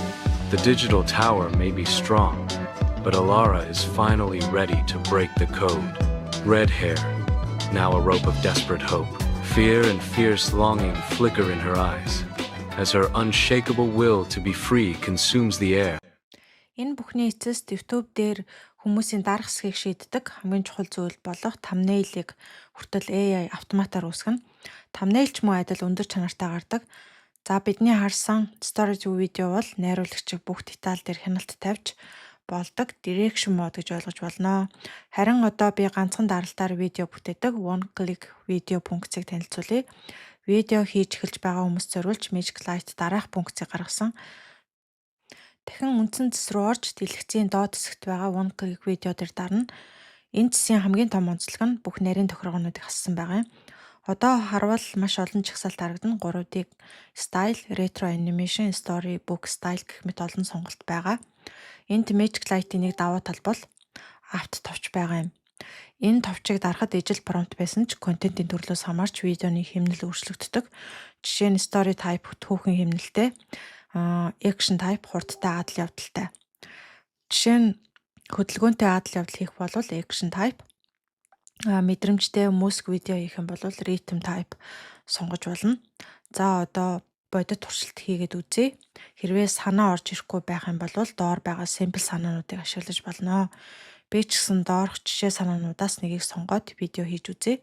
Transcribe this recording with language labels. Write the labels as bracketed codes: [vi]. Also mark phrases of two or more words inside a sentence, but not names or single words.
[en] The digital tower may be strong, but Alara is finally ready to break the code. Red hair, now a rope of desperate hope. Fear and fierce longing flicker in her eyes, as her unshakable will to be free consumes the air. [mn] Энэ бүхний эцэст YouTube дээр хүмүүсийн дарах хэсгийг шийддэг хамгийн чухал зүйл болох thumbnail-ыг хүртэл AI автоматар үүсгэнэ. Thumbnail ч мөн адил өндөр чанартай гардаг. За бидний харсан story видео бол найруулагчид бүх деталь дээр хяналт тавьж болдог [en] direction mode [mn] гэж ойлгож болно. Харин одоо би ганцхан даралтаар видео бүтээдэг [en] one click [mn] видео функцийг танилцуулъя. Видео хийж эхэлж байгаа хүмүүст зориулж Magic Light дараах функцийг гаргасан. Дахин үндсэн цэс рүү орж дэлгэцийн доод хэсэгт байгаа [en] one click [mn] видео дээр дарна. Энэ цэсийн хамгийн том онцлог нь бүх нарийн тохиргоонуудыг хассан байгаа юм. Одоо харвал маш олон чагсаалт харагдана. [en] 3D style, retro animation, story, book style [mn] гэх мэт олон сонголт байгаа. Энд Magic Light-ийн нэг давуу тал бол авт товч байгаа юм. Энэ товчийг дарахад ижил промпт байсан ч контентын төрлөөс хамаарч видеоны хэмнэл өөрчлөгддөг. Жишээ нь [en] story type [mn] түүхэн хэмнэлтэй, [en] action type [mn] хурдтай адал явдалтай. Жишээ нь хөдөлгөөнтэй адал явдал хийх бол [en] action type, [mn] мэдрэмжтэй музик видео хийх юм бол [en] rhythm type [mn] сонгож болно. За одоо бодит туршилт хийгээд үзье. Хэрвээ санаа орж ирэхгүй байх юм бол доор байгаа sample санаануудыг ашиглаж болно. Би ч гэсэн доорх жишээ санаануудаас нэгийг сонгоод видео хийж үзье.